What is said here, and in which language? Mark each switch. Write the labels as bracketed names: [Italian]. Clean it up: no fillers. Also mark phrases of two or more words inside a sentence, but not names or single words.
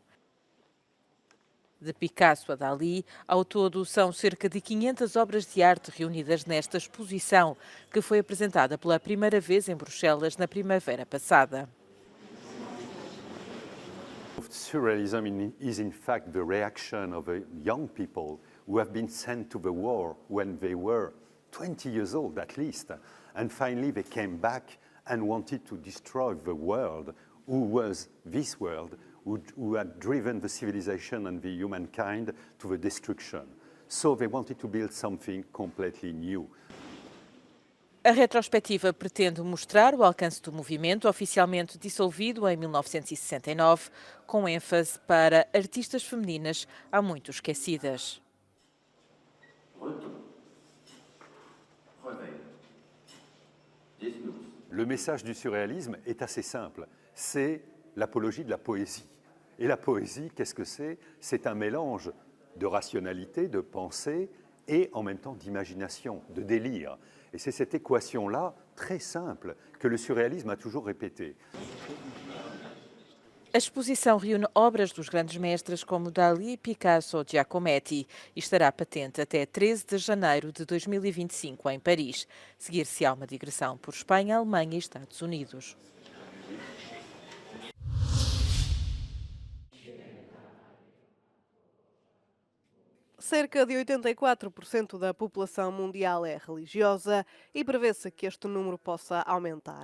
[Portuguese] De Picasso a Dalí, ao todo são cerca de 500 obras de arte reunidas nesta exposição, que foi apresentada pela primeira vez em Bruxelas na primavera passada. [English] Surrealism is in fact the reaction of young people who have been sent to the war when they were 20 years old at least, and finally they came back and wanted to destroy the world, who was this world, who had driven the civilization and the humankind to the destruction. So they wanted to build something completely new. [Portuguese] A retrospectiva pretende mostrar o alcance do movimento, oficialmente dissolvido em 1969, com ênfase para artistas femininas há muito esquecidas. [French] Le message du surréalisme est assez simple, c'est l'apologie de la poésie. Et la poésie, qu'est-ce que c'est? C'est un mélange de rationalité, de pensée et en même temps d'imagination, de délire. Et c'est cette équation-là, très simple, que le surréalisme a toujours répétée. [Portuguese] A exposição reúne obras dos grandes mestres como Dalí, Picasso ou Giacometti e estará patente até 13 de janeiro de 2025 em Paris. Seguir-se-á uma digressão por Espanha, Alemanha e Estados Unidos. Cerca de 84% da população mundial é religiosa e prevê-se que este número possa aumentar.